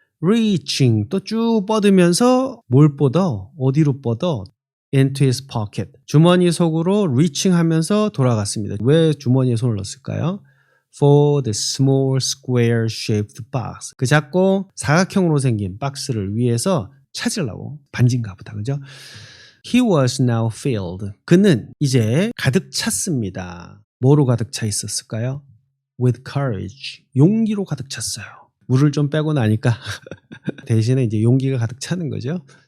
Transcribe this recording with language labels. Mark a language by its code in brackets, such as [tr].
[ko] reaching 또 쭉 뻗으면서 뭘 뻗어? 어디로 뻗어? [en] into his pocket. [ko] 주머니 속으로 reaching 하면서 돌아갔습니다. 왜 주머니에 손을 넣었을까요? [en] for the small square shaped box. [ko] 그 작고 사각형으로 생긴 박스를 위해서 찾으려고 반진가 보다. 그죠? [en] He was now filled. [ko] 그는 이제 가득 찼습니다. 뭐로 가득 차 있었을까요? [en] With courage. [ko] 용기로 가득 찼어요. 물을 좀 빼고 나니까 대신에 이제 용기가 가득 차는 거죠.